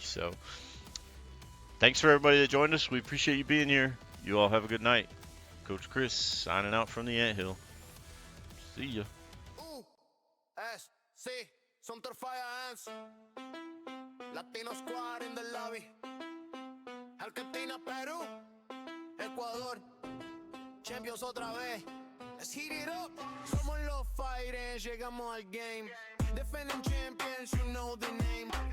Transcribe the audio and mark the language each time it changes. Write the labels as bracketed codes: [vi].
[en] So thanks for everybody that joined us. We appreciate you being here. You all have a good night. Coach Chris signing out from the Anthill. See ya. USC Sumter Fire Ants, Latino Squad in the lobby. Argentina, Perú, Ecuador, champions [es] otra vez. [en] Let's heat it up. [es] Somos los Fire Ants, llegamos al game. [en] Defending champions, you know the name.